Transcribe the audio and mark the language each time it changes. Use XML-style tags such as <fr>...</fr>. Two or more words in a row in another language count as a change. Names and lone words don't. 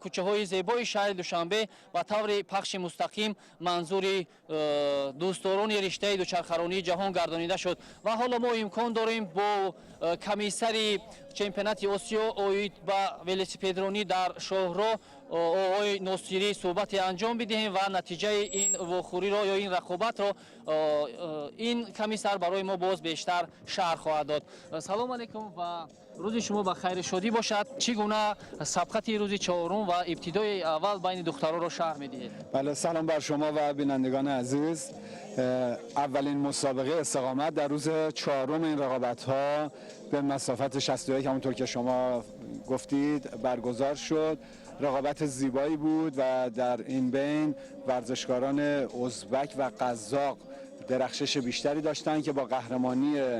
<tg>кӯчаҳои зебои шаҳри Душанбе ба таври пахши мустақим манзури дӯстдорони риштаи дучархаронии ҷаҳон гардонида шуд ва ҳоло мо имкон дорем бо комиссари чемпионати Осиё оид ба велосипедронӣ дар шоҳроҳ оғои Носирӣ суҳбате анҷом бидиҳем ва натиҷаи ин вохӯриро ё ин рақобатро ин комиссар барои мо боз бештар шарҳ хоҳад дод. салом алейкум ва рӯзи шумо ба хайри шодӣ бошад. чӣ гуна сабқати рӯзи чаҳорум ва ибтидои аввал байни духтаронро шарҳ медиҳед؟</tg> <fa>بله سلام بر شما و بینندگان عزیز. اولین مسابقه استقامت در روز چهارم این رقابت ها به مسافت 61 همونطور که شما گفتید برگزار شد. رقابت زیبایی بود و در این بین ورزشکاران ازبک و قزاق درخشش بیشتری داشتند که با قهرمانی</fa>